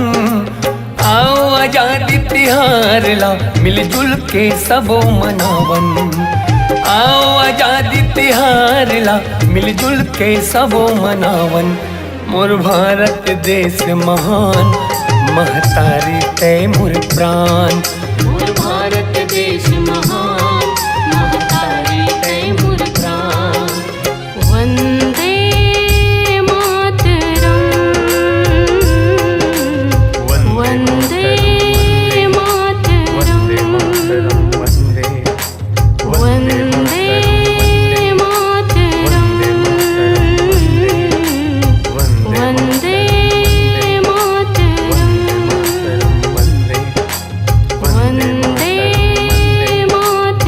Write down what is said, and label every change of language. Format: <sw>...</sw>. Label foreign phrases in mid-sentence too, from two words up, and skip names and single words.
<hne>आओ आजादी तिहार ला मिलजुल के सबो मनावन, आओ आजादी तिहार ला मिलजुल के सबो मनावन। मोर भारत देश महान महतारी तय मोर प्राण, मोर भारत देश महान महतारी तय मोर प्राण।</hne> <sa>वंदे मातरम, वंदे मातरम, वंदे मातरम, वंदे मातरम, वंदे मातरम।</sa>